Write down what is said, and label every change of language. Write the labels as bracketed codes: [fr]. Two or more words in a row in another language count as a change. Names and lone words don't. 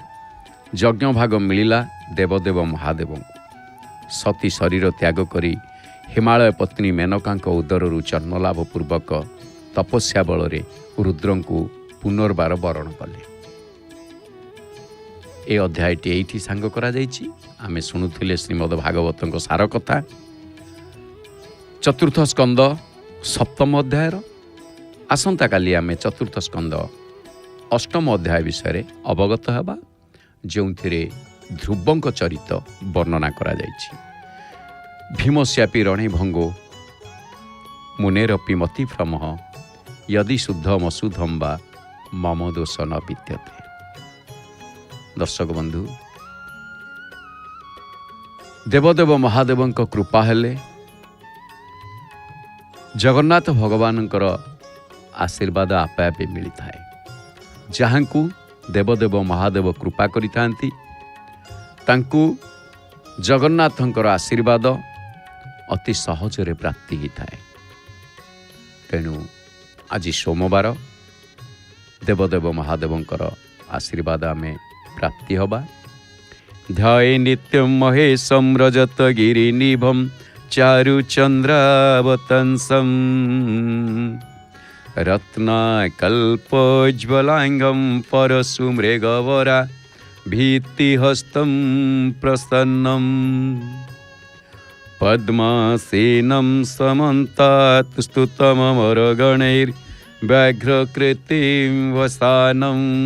[or] ଯଜ୍ଞ ଭାଗ ମିଳିଲା ଦେବଦେବ ମହାଦେବ କୁ। ସତୀ ଶରୀର ତ୍ୟାଗ କରି ହିମାଳୟ ପତ୍ନୀ ମେନକା ଉଦରୁ ଜନ୍ମ ଲାଭ ପୂର୍ବକ ତପସ୍ୟା ବଳ ରେ ରୁଦ୍ର କୁ ପୁନର୍ବାର ବରଣ କଲେ। ଏ ଅଧ୍ୟାୟଟି ଏଠି ସାଙ୍ଗ କରା ଯାଇଛି। ଆମେ ଶୁଣୁଥିଲେ ଶ୍ରୀମଦ୍ ଭାଗବତ ସାର କଥା ଚତୁର୍ଥ ସ୍କନ୍ଦ ସପ୍ତମ ଅଧ୍ୟାୟର। ଆସନ୍ତା କାଲି ଆମେ ଚତୁର୍ଥ ସ୍କନ୍ଦ ଅଷ୍ଟମ ଅଧ୍ୟାୟ ବିଷୟ ଅବଗତ ହେବା, ଯୋଉଁଥିରେ ଧ୍ରୁବଙ୍କ ଚରିତ ବର୍ଣ୍ଣନା କରା ଯାଇଛି। [sa] भीमस्यापि रणे भंगो मुनेरपि मतिभ्रमः यदि शुद्धमशुद्धं वा मम दोष न विद्यते। [or] ଦର୍ଶକ ବନ୍ଧୁ, ଦେବଦେବ ମହାଦେବ କୃପା ହେଲେ ଜଗନ୍ନାଥ ଭଗବାନଙ୍କର ଆଶୀର୍ବାଦ ଆପେ ଆପେ ମିଳି ଥାଏ। ଯାହାଁ କୁ ଦେବଦେବ ମହାଦେବ କୃପା କରି ଥାନ୍ତି ତାଙ୍କୁ ଜଗନ୍ନାଥଙ୍କର ଆଶୀର୍ବାଦ ଅତି ସହଜ ରେ ପ୍ରାପ୍ତି ହି ଥାଏ। ତେଣୁ ଆଜ ସୋମବାର ଦେବଦେବ ମହାଦେବଙ୍କର ଆଶୀର୍ବାଦ ଆମେ ପ୍ରାପ୍ତି ହବା। [sa] ध्याये नित्यं महेशं रजत गिरिनिभं चारु चंद्रावतंसं रत्नाकल्पोज्ज्वलांगं परशु मृगवरा भीतिहस्तं प्रसन्नं पद्मासेनं समन्तात् स्तुतममरगणैर्व्याघ्रकृतिं वसानं